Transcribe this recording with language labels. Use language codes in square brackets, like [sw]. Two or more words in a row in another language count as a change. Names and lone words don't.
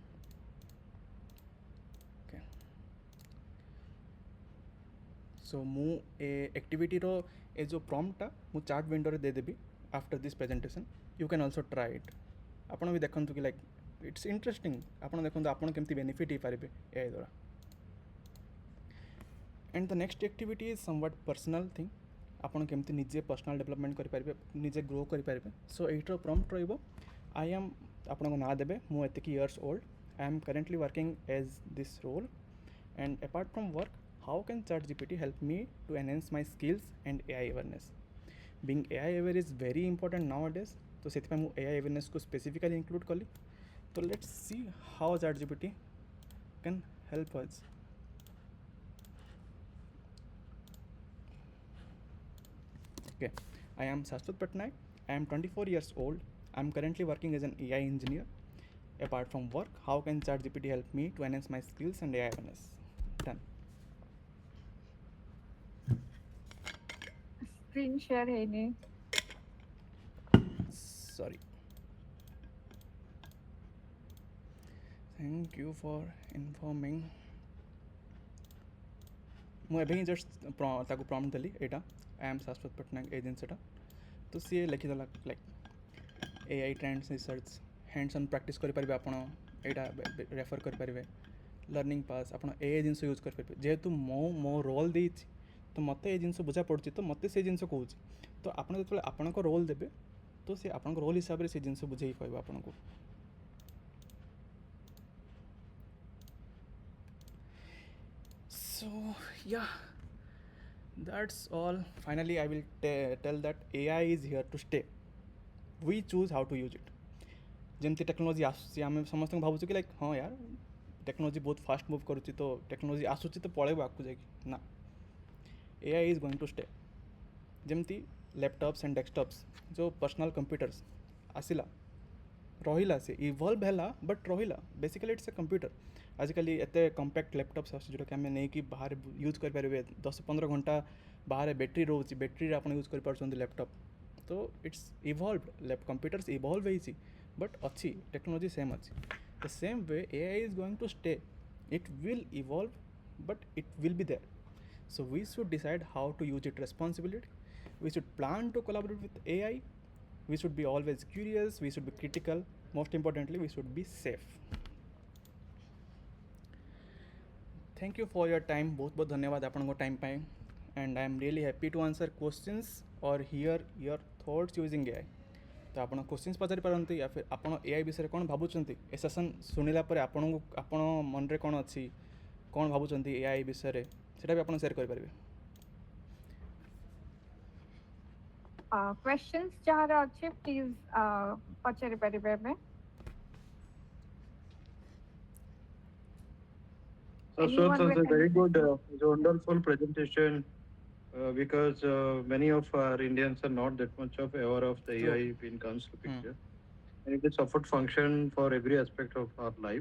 [en] okay so [or] ମୁଁ ଆକ୍ଟିଭିଟିର ଏ ଯୋଉ ପ୍ରମ୍ପ୍ଟଟା ମୁଁ [en] chat window [or] ରେ ଦେଇଦେବି [en] after this presentation. you can also try it. [or] ଆପଣ ବି ଦେଖନ୍ତୁ କି [en] like it's interesting. [or] ଆପଣ ଦେଖନ୍ତୁ ଆପଣ କେମିତି ବେନିଫିଟ୍ ହେଇ ପାରିବେ AI ଦ୍ୱାରା. [en] And the next activity is somewhat personal thing. [or] ଆପଣ କେମିତି ନିଜେ [en] personal development [or] କରିପାରିବେ, ନିଜେ ଗ୍ରୋ କରିପାରିବେ। ସୋ ଏଇଟାର ପ୍ରମ୍ପ୍ଟ ରହିବ [en] I am, [or] ଆପଣଙ୍କ ନାଁ ଦେବେ, ମୁଁ ଏତିକି [en] years old, I am currently working as this role, and apart from work, how can ChatGPT help me to enhance my skills and AI awareness? Being AI aware is very important nowadays, [or] तो ସେଥିପାଇଁ ମୁଁ [en] AI awareness [or] को [en] specifically include [or] कली। [en] तो let's see how ChatGPT can help us. Okay, I am Shashwat Pattanayak. I am 24 years old. I am currently working as an AI engineer. Apart from work, how can ChatGPT help me to enhance my skills and AI awareness? Done. Screen share [hi] है नहीं। [en] Sorry. Thank you for informing. [or] ମୁଁ ଏବେ ହିଁ ଜଷ୍ଟ ତାକୁ ପ୍ରମ୍ପ୍ଟ ଦେଲି ଏଇଟା [en] I am Shashwat Pattanayak [or] ଏଇ ଜିନିଷଟା, ତ ସିଏ ଲେଖିଦେଲା ଲାଇକ୍ [en] AI trends research, hands on practice [or] କରିପାରିବେ ଆପଣ, ଏଇଟା ରେଫର୍ କରିପାରିବେ, [en] learning paths, [or] ଆପଣ AI ଜିନିଷ ୟୁଜ୍ କରିପାରିବେ। ଯେହେତୁ ମୋ ରୋଲ୍ ଦେଇଛି ତ ମୋତେ ଏଇ ଜିନିଷ ବୁଝା ପଡ଼ୁଛି, ତ ମୋତେ ସେଇ ଜିନିଷ କହୁଛି। ତ ଆପଣ ଯେତେବେଳେ ଆପଣଙ୍କ ରୋଲ୍ ଦେବେ ତ ସେ ଆପଣଙ୍କ ରୋଲ୍ ହିସାବରେ ସେ ଜିନିଷ ବୁଝେଇକି କହିବ ଆପଣଙ୍କୁ। [en] So yeah, that's all. Finally I will tell that AI is here to stay. We choose how to use it. [or] ଯେମିତି ଟେକ୍ନୋଲୋଜି ଆସୁଛି ଆମେ ସମସ୍ତଙ୍କୁ ଭାବୁଛୁ କି ଲାଇକ୍ ହଁ ୟାର ଟେକ୍ନୋଲୋଜି ବହୁତ ଫାଷ୍ଟ ମୁଭ୍ କରୁଛି, ତ ଟେକ୍ନୋଲୋଜି ଆସୁଛି ତ ପଳେଇବ ଆଗକୁ ଯାଇକି, ନା, [en] AI is going to stay. [or] ଯେମିତି [en] laptops and desktops, [or] ଯେଉଁ [en] personal computers [or] ଆସିଲା ରହିଲା, ସେ ଇଭଲ୍ଭ ହେଲା ବଟ୍ ରହିଲା, [en] basically it's a computer. [or] ଆଜିକାଲି ଏତେ [en] compact laptops [or] ଆସୁଛି ଯେଉଁଟାକି ଆମେ ନେଇକି ବାହାରେ ୟୁଜ୍ କରିପାରିବେ, 10-15 ଘଣ୍ଟା ବାହାରେ ବ୍ୟାଟେରୀ ରହୁଛି, ବ୍ୟାଟେରୀରେ ଆପଣ ୟୁଜ୍ କରିପାରୁଛନ୍ତି ଲ୍ୟାପଟପ୍। ତ [en] it's evolve, computers evolve [or] ହେଇଛି ବଟ୍ ଅଛି, [en] technology same [or] ଅଛି। [en] the same way AI is going to stay. It will evolve but it will be there. So we should decide how to use it responsibly. We should plan to collaborate with AI. We should be always curious, we should be critical, most importantly we should be safe. Thank you for your time. [hi] बहुत बहुत धन्यवाद आपको टाइम पाए, [en] and I am really happy to answer questions or hear your thoughts using AI. [or] तो ଆପଣ କ୍ୱେଶ୍ଚନ୍ସ ପଚାରି पारନ୍ତି [hi] या फिर [or] ଆପଣ AI विषय କ'ଣ ଭାବୁଛନ୍ତି ଏ ସେସନ୍ ଶୁଣିଲା ପରେ ଆପଣଙ୍କୁ ଆପଣ ମନରେ କ'ଣ ଅଛି, କ'ଣ ଭାବୁଛନ୍ତି AI ବିଷୟରେ, ସେଇଟା ବି ଆପଣ ସେୟାର କରିପାରିବେ। Questions ଯାହାର ଅଛି ପ୍ଲିଜ୍ ପଚାରି ପାରିବେ ଏବେ। [en] Shashwat, was a very good, wonderful presentation because many of our Indians are not that much of aware of the AI when it comes to picture. And it is a support function for every aspect of our life.